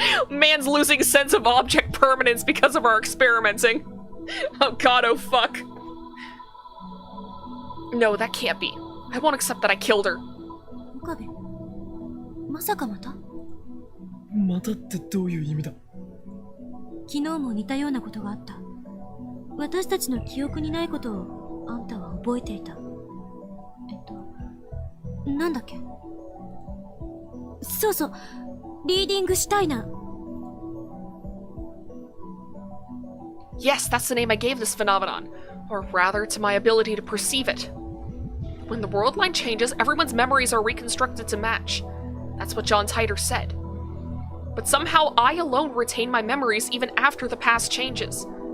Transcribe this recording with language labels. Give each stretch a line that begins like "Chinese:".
English: Man's losing sense of object permanence because of our experimenting. Oh god, oh fuck. No, that can't be. I won't accept that I killed her.
Japanese: 岡部、まさかまた？またってどういう意味だ？昨日も似たようなことがあった。私たちの記憶にないことをあんたは覚えていた。なんだっけ？そうそう、リーディングしたいな。
English: Yes, that's the name I gave this phenomenon. Or rather, to my ability to perceive it. When the world line changes, everyone's memories are reconstructed to match. That's what John Titor said. But somehow I alone retain my memories even after the past changes.